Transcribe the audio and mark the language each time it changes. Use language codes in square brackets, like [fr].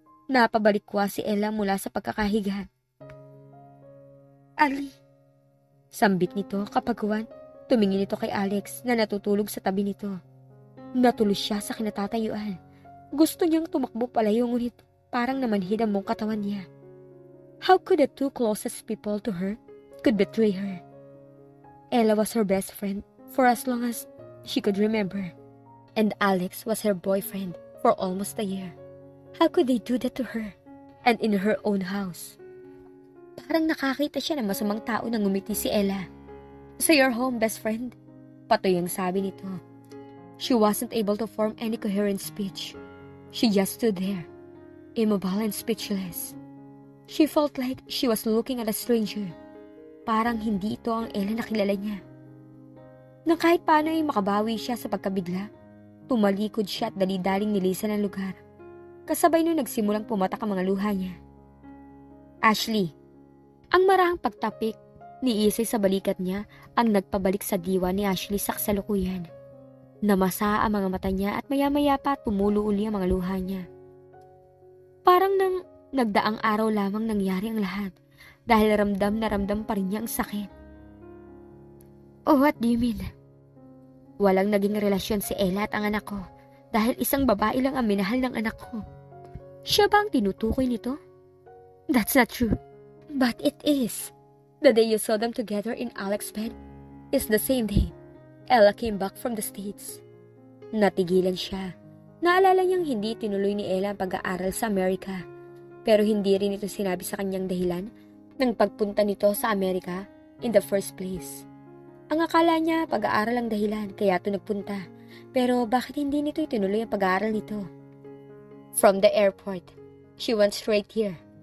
[tl] Napabalikwa si Ella mula sa pagkakahiga. Ali. Sambit nito kapag tumingin ito kay Alex na natutulog sa tabi nito. Natulos siya sa kinatatayuan. Gusto niyang tumakbo palayo ngunit parang namanhid ang buong katawan niya. [en] How could the 2 closest people to her could betray her? Ella was her best friend for as long as she could remember. And Alex was her boyfriend for almost a year. How could they do that to her? And in her own house? [tl] Parang nakakita siya ng masamang tao nang ngumiti si Ella. [en] So you're home, best friend? [tl] Patoy ang sabi nito. [en] She wasn't able to form any coherent speech. She just stood there, immobile and speechless. She felt like she was looking at a stranger. [tl] Parang hindi ito ang Ella na kilala niya. Nang kahit paano ay makabawi siya sa pagkabigla, tumalikod siya at dali-daling nilisan ang lugar. Kasabay nun nagsimulang pumatak ang mga luha niya. Ashley. Ang marahang pagtapik ni Isay sa balikat niya ang nagpabalik sa diwa ni Ashley sa kasalukuyan. Namasa ang mga mata niya at maya-maya pa tumulo uli ang mga luha niya. Parang nang nagdaang araw lamang nangyari ang lahat dahil ramdam na ramdam pa rin niya ang sakit. [en] Oh, what do you mean? [tl] Walang naging relasyon si Ella at ang anak ko dahil isang babae lang ang minahal ng anak ko. Siya ba ang tinutukoy nito? [en] That's not true. But it is. The day you saw them together in Alex's bed is the same day Ella came back from the States. [tl] Natigilan siya. Naalala niyang hindi tinuloy ni Ella ang pag-aaral sa Amerika. Pero hindi rin ito sinabi sa kanyang dahilan ng pagpunta nito sa Amerika [en] in the first place. [tl] Ang akala niya pag-aaral ang dahilan kaya ito nagpunta. Pero bakit hindi nito itinuloy ang pag-aaral nito? [en] From the airport, she went straight here.